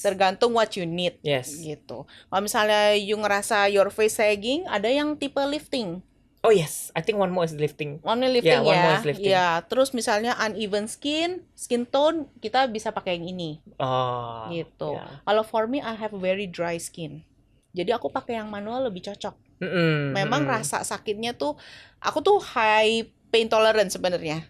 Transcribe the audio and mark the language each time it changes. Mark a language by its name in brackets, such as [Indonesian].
[Indonesian] Tergantung [English] what you need. Yes. [Indonesian] Gitu. Kalau misalnya you ngerasa [English] your face sagging, [Indonesian] ada yang tipe lifting. [English] Oh yes, I think one more is lifting. Only lifting one more is lifting. [Indonesian] Ya, terus misalnya uneven skin tone, kita bisa pakai yang ini. Oh. Gitu. [English] Yeah. [Indonesian] Kalau [English] for me, I have very dry skin. [Indonesian] Jadi aku pakai yang manual lebih cocok. Memang rasa sakitnya tuh, aku tuh high pain tolerance sebenarnya.